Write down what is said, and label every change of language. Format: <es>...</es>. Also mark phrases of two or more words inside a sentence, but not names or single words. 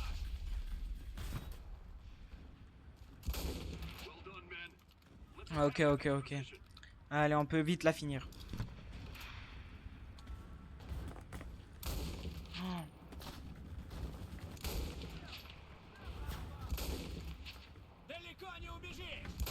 <en>Well done, men. Let's</en> <fr>Ah, ok, ok, ok.</fr> <en>position.</en> <fr>Allez, on peut vite la finir. Oh.</fr> <ru>Далеко не убежишь!</ru>